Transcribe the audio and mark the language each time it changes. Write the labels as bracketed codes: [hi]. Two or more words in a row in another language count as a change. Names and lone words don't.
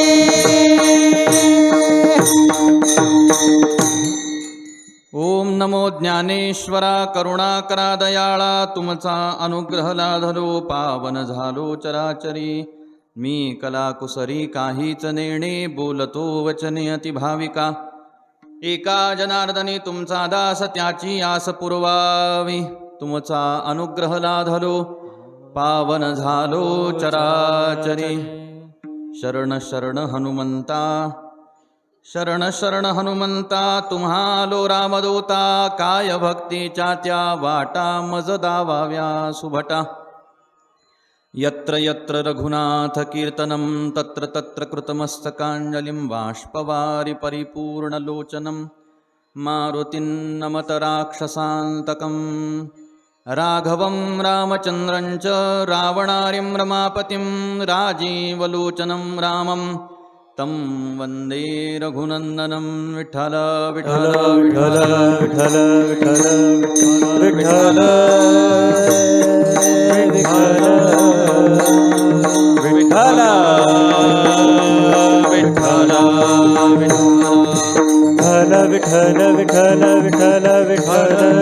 [mr] ओम नमो ज्ञानेश्वरा, करुणा करा दयाळा, तुमचा अनुग्रह लाधलो, पावन झालो चराचरी. मी कलाकुसरी काहीच नेणे, बोलतो वचने अति भाविका. एका जनार्दनी तुमचा दास, त्याची आस पुरवावी. तुमचा अनुग्रह लाधलो, पावन झालो चराचरी. शरण शरण हनुमंता, शरण शरण हनुमंता, तुम्हालो रामदूता. काय भक्तीच्या त्या वाटा, मज दावाव्या सुभटा. [sa] यत्र यत्र रघुनाथ कीर्तनं, तत्र तत्र कृतमस्तकांजलिं. बाष्पवारि परिपूर्णलोचनं, मारुतिं नमत राक्षसान्तकं. राघवं रामचन्द्रं च, रावणारिं रमापतिं. राजीवलोचनं रामं, तं वन्दे रघुनन्दनं. [mr] विठ्ठल विठ्ठल विठ्ठल विठ्ठल विठ्ठल विठ्ठल विठ्ठल विठ्ठल विठ्ठल विठ्ठल विठ्ठल विठ्ठल विठ्ठल